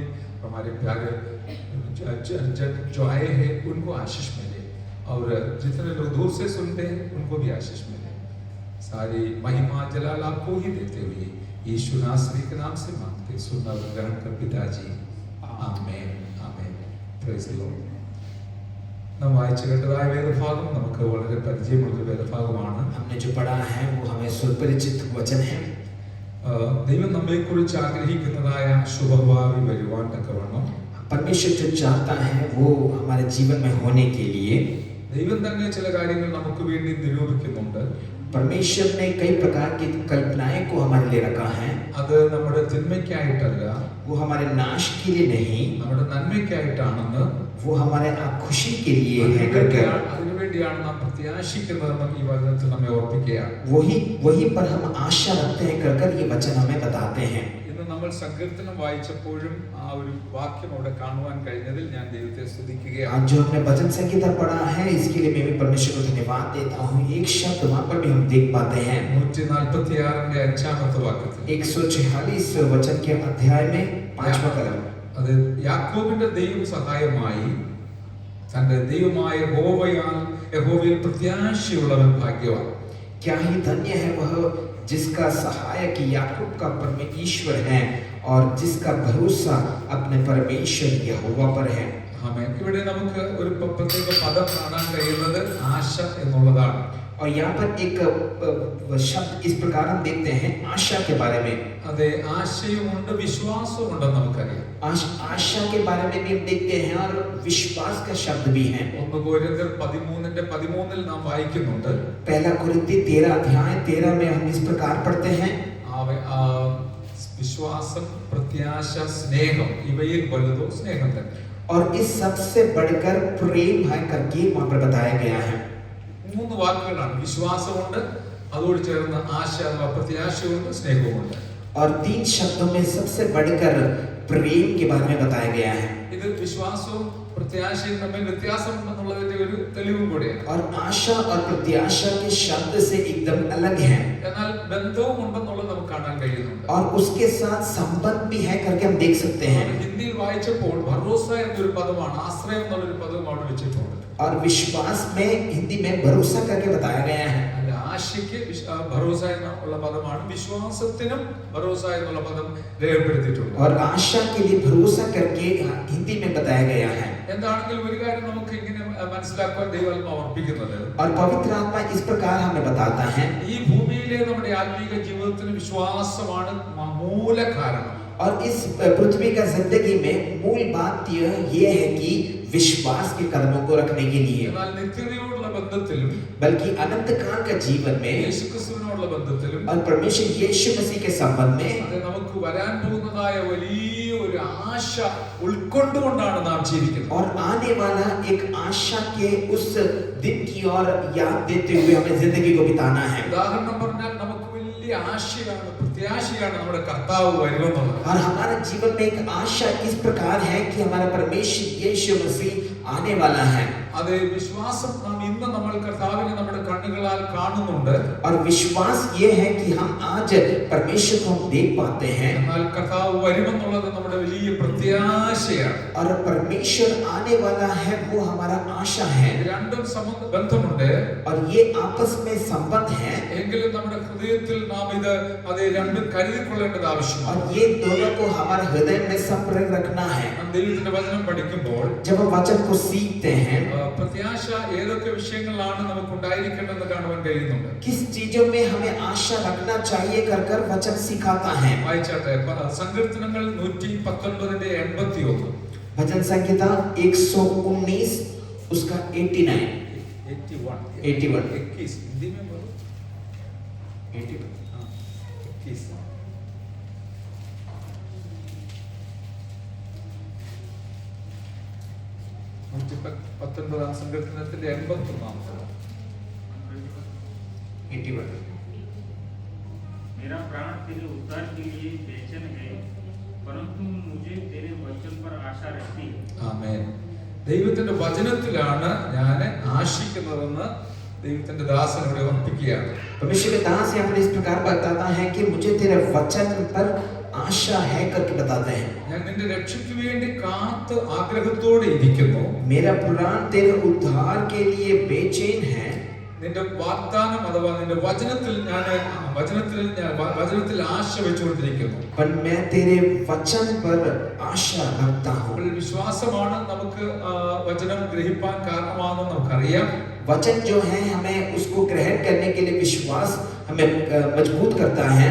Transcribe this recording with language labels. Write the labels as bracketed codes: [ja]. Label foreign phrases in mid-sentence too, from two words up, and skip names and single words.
[hi] हमारे प्यारे जो आए हैं उनको आशीष मिले, और जितने लोग दूर से सुनते हैं उनको भी आशीष मिले. सारी महिमा जलाल आपको ही देते हुए यीशु नासरी के नाम से मांगते, सुनना और ग्रहण कर पिताजी. आमेन. आमेन. [en] Praise the Lord. [ml] നാം വായിച്ചു കേട്ടതായ വേദഭാഗം നമുക്ക് വളരെ പരിചയമുള്ള വേദഭാഗമാണ്. [hi] हमने जो पढ़ा है वो हमें सुपरिचित वचन है. [ml] ദൈവം നമ്മെക്കുറിച്ച് ആഗ്രഹിക്കുന്നതായ ശുഭഭാവി വരുവാൻ തക്കവണ്ണം [hi] परमेश्वर जो चाहता है वो हमारे जीवन में होने के लिए [ml] ദൈവം തന്നെ ചില കാര്യങ്ങൾ നമുക്ക് വേണ്ടി നിരൂപിക്കുന്നുണ്ട്. [hi] परमेश्वर ने कई प्रकार की कल्पनाएं को हमारे लिए रखा है. [ml] അത് നമ്മുടെ തിന്മയ്ക്കായിട്ടല്ല, [hi] वो हमारे नाश के लिए नहीं, [ml] നമ്മുടെ നന്മയ്ക്കായിട്ടാണെന്ന്, [hi] वो हमारे खुशी के लिए है करके [ml] അതിനുവേണ്ടിയാണ് നാം പ്രത്യാശിക്കുന്നതെന്ന് ഈ വചനത്തിൽ നമ്മെ ഓർപ്പിക്കുകയാണ്. [hi] वही पर हम आशा रखते हैं कर ये वचन हमें बताते हैं. [ml] ഇന്ന് നമ്മൾ സങ്കീർത്തനം വായിച്ചപ്പോഴും ആ ഒരു വാക്യം അവിടെ കാണുവാൻ കഴിഞ്ഞതിൽ ഞാൻ ദൈവത്തെ സ്തുതിക്കുകയാണ്. [hi] आज जो हमने भजन संगीता पढ़ा है इसके लिए मैं भी परमेश्वर को धन्यवाद देता हूँ. एक शब्द वहाँ पर भी हम देख पाते हैं [ml] 146 5 വാക്യത്തിൽ [hi] 146 वचन के अध्याय में 5वां कलम. [ml] അത് യാക്കോബിന്റെ ദൈവം സഹായമായി തന്റെ ദൈവമായ യഹോവയിൽ പ്രത്യാശയുള്ളവൻ ഭാഗ്യവാൻ. [hi] क्या ही धन्य है वह जिसका सहायक याकूब का परमेश्वर है और जिसका भरोसा अपने परमेश्वर यहोवा पर है. [ml] ആമേൻ. ഇവിടെ നമുക്ക് ഒരു പ്രത്യേക പദം കാണാൻ കഴിയുന്നത് ആശ എന്നുള്ളതാണ്. [hi] और यहाँ पर एक शब्द इस प्रकार हम देखते हैं आशा के बारे में. [ml] അതെ, ആശയുമുണ്ട് വിശ്വാസവുമുണ്ടെന്ന് നമുക്കറിയാം. [hi] आशा के बारे में भी हम देखते हैं और विश्वास का शब्द भी है. [ml] 1 कोरिन्थियर 13 നാം വായിക്കുന്നുണ്ട്. [hi] पहला कुरिन्थी 13 अध्याय 13 में हम इस प्रकार पढ़ते हैं. [ml] വിശ്വാസം, പ്രത്യാശ, സ്നേഹം ഇവയിൽ വലുതോ സ്നേഹം തന്നെ. [hi] और इस सबसे बढ़कर प्रेम है करके वहां पर बताया गया है. [ml] 3 വാക്കുകളാണ്. വിശ്വാസമുണ്ട്, അതോട് ചേർന്ന് ആശ അഥവാ പ്രത്യാശയുണ്ട്, സ്നേഹവുമുണ്ട്. [hi] और 3 शब्दों में सबसे बढ़कर प्रेम के बारे में बताया गया है. [ml] ഇത് വിശ്വാസവും പ്രത്യാശയും തമ്മിൽ വ്യത്യാസമുണ്ടെന്നുള്ളതിന്റെ ഒരു തെളിവും കൂടിയാണ്. [hi] और आशा और प्रत्याशा के शब्द से एकदम अलग है. [ml] എന്നാൽ ബന്ധവും ഉണ്ടെന്നുള്ളത് നമുക്ക് കാണാൻ കഴിയുന്നുണ്ട്. [hi] और उसके साथ संबंध भी है करके हम देख सकते हैं. [ml] ഹിന്ദിയിൽ വായിച്ചപ്പോൾ ഭരോസ എന്നൊരു പദമാണ്, ആശ്രയം എന്നുള്ളൊരു പദവും അവിടെ വെച്ചിട്ടുണ്ട്. [hi] और विश्वास में हिंदी में भरोसा करके बताया गया है. [ml] അല്ല, ആശയ്ക്ക് ഭരോസ എന്നുള്ള പദമാണ്, വിശ്വാസത്തിനും ഭരോസ എന്നുള്ള പദം രേഖപ്പെടുത്തിയിട്ടുണ്ട്. [hi] और आशा के लिए भरोसा करके हिंदी में बताया गया है. [ml] എന്താണെങ്കിലും ഒരു കാര്യം നമുക്ക് ഇങ്ങനെ മനസ്സിലാക്കാൻ ദൈവാത്മാവ് ഓർപ്പിക്കുന്നത്, [hi] और पवित्र आत्मा इस प्रकार हमें बताता है. [ml] ഈ ഭൂമിയിലെ നമ്മുടെ ആത്മീക ജീവിതത്തിന് വിശ്വാസമാണ് മൂല കാരണം. [hi] और इस पृथ्वी का जिंदगी में मूल बात ये है कि विश्वास के कदमों को रखने के लिए, [ml] എന്നാൽ നിത്യതയോടുള്ള ബന്ധത്തിലും [hi] बल्कि अनंत काल का जीवन में [ml] യേശുക്രിസ്തുവിനോടുള്ള ബന്ധത്തിലും [hi] और परमेश्वर यीशु मसीह के संबंध में [ml] അത് നമുക്ക് വരാൻ പോകുന്നതായ വലിയ ഒരു ആശ ഉൾക്കൊണ്ടുകൊണ്ടാണ് നാം ജീവിക്കുന്നത്. [hi] और आने वाला एक आशा के उस दिन की ओर याद देते हुए हमें जिंदगी को बिताना है. [ml] ഉദാഹരണം പറഞ്ഞാൽ നമുക്ക് വലിയ ആശയാണ്, പ്രത്യാശയാണ് നമ്മുടെ കർത്താവ് വരുമെന്നുള്ളത്. [hi] और हमारे जीवन में एक आशा इस प्रकार है कि हमारा परमेश्वर यीशु मसीह आने वाला है. [ml] അത് വിശ്വാസം നാം ഇന്ന് നമ്മൾ കർത്താവിനെ നമ്മുടെ കണ്ണുകളാൽ കാണുന്നുണ്ട്. [hi] और विश्वास ये है कि हम आज परमेश्वर को हम देख पाते हैं. [ml] എന്നാൽ കർത്താവ് വരുമെന്നുള്ളത് നമ്മുടെ വലിയ പ്രത്യാശയാണ്. [hi] और परमेश्वर आने वाला है वो हमारा आशा है. [ml] രണ്ടും ബന്ധമുണ്ട്. [hi] और ये आपस में संबंध है. [ml] എങ്കിലും നമ്മുടെ ഹൃദയത്തിൽ നാം ഇത് അത് രണ്ടും കരുതിക്കൊള്ളേണ്ടത് ആവശ്യമാണ്. [hi] और ये दोनों को हमारे हृदय में संप्रेरित रखना है. [ml] നാം ദൈവത്തിന്റെ വചനം പഠിക്കുമ്പോൾ [hi] जब हम वचन को सीखते हैं [ml] പ്രത്യാശ ഏതൊക്കെ വിഷയങ്ങളിലാണ് നമുക്ക് ഉണ്ടായിരിക്കേണ്ടതെന്ന് കാണുവാൻ കഴിയുന്നുണ്ട്. [hi] किस चीजों में हमें आशा रखना चाहिए कर वचन सिखाता है. [ml] വായിച്ചാട്ടെ സങ്കീർത്തനങ്ങൾ 119 81. [hi] भजन संहिता 119 उसका 81 21 हिंदी में बोलो 81 [ml] 19 സങ്കീർത്തനത്തിന്റെ 81. [hi] मेरा प्राण तेरे उद्धार के लिए बेचैन है, परंतु मुझे तेरे वचन पर आशा रहती है. [ml] ആമേൻ. ദൈവത്തിന്റെ വചനത്തിലാണ് ഞാൻ ആശിക്കുന്നതെന്ന് ദൈവത്തിന്റെ ദാസൻ ഇവിടെ ഓർപ്പിക്കുകയാണ്. [hi] परमेश्वर के दास यहाँ पर इस प्रकार बताता है कि मुझे तेरे वचन पर आशा है करके बताते हैं. [ml] ഞാൻ നിന്റെ രക്ഷയ്ക്ക് വേണ്ടി കാത്ത് ആഗ്രഹത്തോടെ ഇരിക്കുന്നു. [hi] मेरा प्राण तेरे उद्धार के लिए बेचैन है. [ml] നിന്റെ വാഗ്ദാനം അഥവാ നിന്റെ വചനത്തിൽ ആശ വെച്ചുകൊണ്ടിരിക്കുന്നു. [hi] पर मैं तेरे वचन पर आशा रखता हूँ. [ml] വിശ്വാസമാണ് നമുക്ക് വചനം ഗ്രഹിപ്പാൻ കാരണമാണെന്ന് നമുക്കറിയാം. [hi] वचन जो है हमें उसको ग्रहण करने के लिए विश्वास हमें मजबूत करता है.